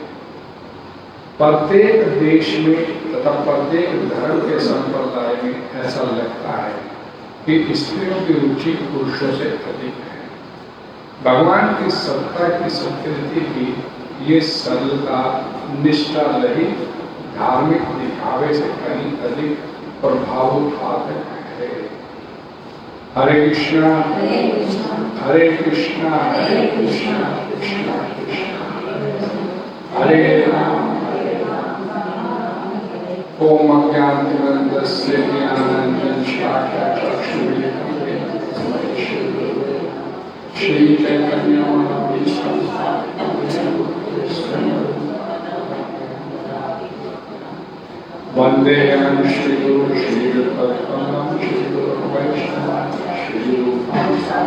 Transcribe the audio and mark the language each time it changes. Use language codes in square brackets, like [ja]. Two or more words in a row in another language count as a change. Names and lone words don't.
[hi] प्रत्येक देश में तथा प्रत्येक धर्म के संप्रदाय में ऐसा लगता है कि स्त्रियों की रुचि पुरुषों से अधिक है। भगवान की सत्ता की स्वीकृति की ये सरलता निष्ठा रहित धार्मिक दिखावे से कहीं अधिक प्रभावोत्पादक है। हरे कृष्णा हरे कृष्णा कृष्णा कृष्णा हरे राम। [sa] ओम अज्ञानतिमिरन्धस्य ज्ञानाञ्जनशलाकया श्री चैतन्य वंदे श्री गुरु श्री तत्पदं श्री गुरु वैष्णव श्री रूपं